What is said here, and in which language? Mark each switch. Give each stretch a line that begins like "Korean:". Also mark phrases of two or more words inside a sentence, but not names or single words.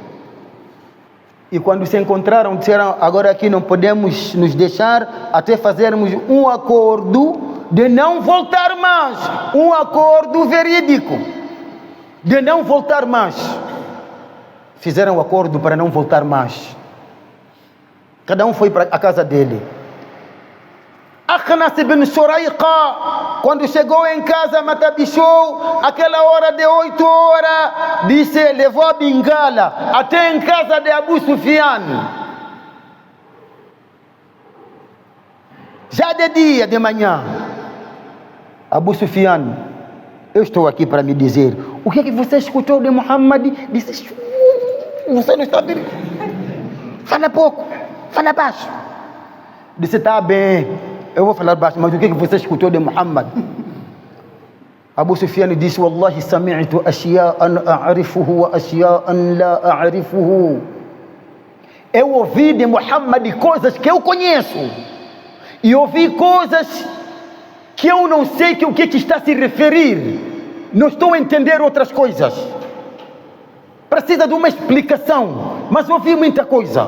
Portuguese: E quando se encontraram, disseram: agora aqui não podemos nos deixar até fazermos um acordo de não voltar mais. Um acordo verídico de não voltar mais. Fizeram um acordo para não voltar mais. Cada um foi para a casa dele. Akhnas ibn Shuraiqa, quando chegou em casa, matabichou, aquela hora de 8 horas, disse, levou a bengala até em casa de Abu Sufyan. Já de dia, de manhã, Abu Sufyan: eu estou aqui para me dizer, o que é que você escutou de Muhammad? Disse: você não está vendo? Fala pouco, fala baixo. Disse: tá bem, eu vou falar baixo, mas o que é que você escutou de Muhammad? Abu Sufyan disse:
Arabic: والله سمعت أشياء أعرفها وأشياء لا أعرفها.
Portuguese: Eu ouvi de Muhammad coisas que eu conheço, e ouvi coisas que eu não sei o que está a se referir. Não estou a entender outras coisas. Precisa de uma explicação, mas ouvi muita coisa.